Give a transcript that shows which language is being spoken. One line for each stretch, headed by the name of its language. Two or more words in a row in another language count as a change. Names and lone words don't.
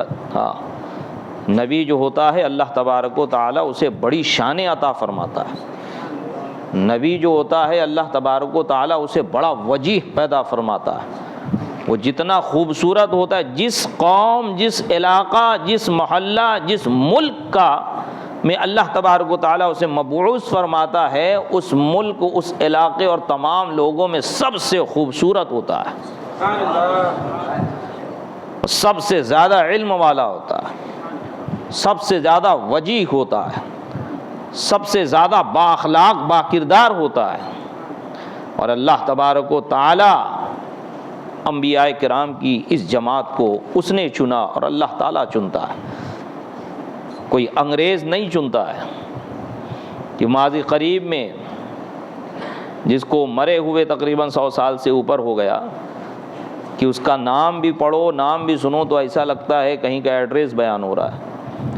Urdu: ہاں، نبی جو ہوتا ہے
Arabic: اللہ تبارک و تعالیٰ
Urdu: اسے بڑی شان عطا فرماتا ہے، نبی جو ہوتا ہے
Arabic: اللہ تبارک و تعالیٰ
Urdu: اسے بڑا وجیح پیدا فرماتا ہے، وہ جتنا خوبصورت ہوتا ہے، جس قوم، جس علاقہ، جس محلہ، جس ملک کا میں
Arabic: اللہ تبارک و تعالیٰ
Urdu: اسے مبعوث فرماتا ہے، اس ملک، اس علاقے اور تمام لوگوں میں سب سے خوبصورت ہوتا ہے، سب سے زیادہ علم والا ہوتا ہے، سب سے زیادہ وجیح ہوتا ہے، سب سے زیادہ با اخلاق با کردار ہوتا ہے۔ اور
Arabic: اللہ تبارک و تعالیٰ
Urdu: انبیاء کرام کی اس جماعت کو اس نے چنا، اور اللہ تعالیٰ چنتا ہے، کوئی انگریز نہیں چنتا ہے۔ کہ ماضی قریب میں جس کو مرے ہوئے تقریباً 100 سال سے اوپر ہو گیا، کہ اس کا نام بھی پڑھو، نام بھی سنو تو ایسا لگتا ہے کہیں کا ایڈریس بیان ہو رہا ہے۔